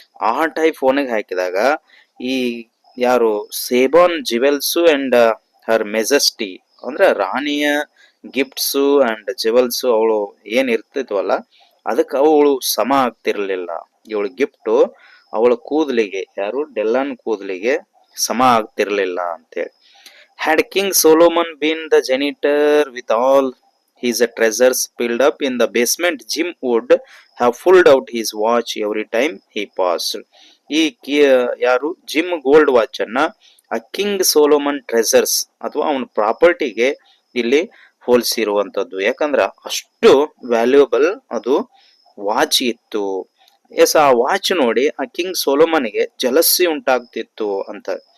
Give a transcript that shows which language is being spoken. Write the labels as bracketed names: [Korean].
[Kannada] ಆ ಟೈಪ್ ಒಣಗ್ ಹಾಕಿದಾಗ ಈ ಯಾರು ಸೇಬಾನ್ [English] jewels and her majesty [Kannada] ಅಂದ್ರೆ ರಾಣಿಯ ಗಿಫ್ಟ್ಸ್ ಅಂಡ್ ಜಿವೆಲ್ಸ್ ಅವಳು ಏನ್ ಇರ್ತಿದ್ವಲ್ಲ ಅದಕ್ಕೆ ಅವಳು ಸಮ ಆಗ್ತಿರ್ಲಿಲ್ಲ. ಇವಳು ಗಿಫ್ಟ್ ಅವಳ ಕೂದಲಿಗೆ, ಯಾರು ಡೆಲ್ಲಾನ್ ಕೂದಲಿಗೆ ಸಮ ಆಗ್ತಿರ್ಲಿಲ್ಲ ಅಂತೇಳಿ. [English] Had King Solomon been the janitor with all his treasures filled up in the basement, Jim would have pulled out his watch every time he passed. [Kannada] ಈ ಯಾರು ಜಿಮ್ ಗೋಲ್ಡ್ ವಾಚ್ ಅನ್ನ ಆ ಕಿಂಗ್ ಸೋಲೋಮನ್ ಟ್ರೆಸರ್ಸ್ ಅಥವಾ ಅವನ ಪ್ರಾಪರ್ಟಿಗೆ ಇಲ್ಲಿ ಹೋಲಿಸಿರುವಂತದ್ದು. ಯಾಕಂದ್ರ ಅಷ್ಟು valuable ಅದು ವಾಚ್ ಇತ್ತು. ಎಸ್, ಆ ವಾಚ್ ನೋಡಿ ಆ ಕಿಂಗ್ ಸೋಲೋಮನ್ಗೆ ಜಲಸ್ಸಿ ಉಂಟಾಗ್ತಿತ್ತು ಅಂತ.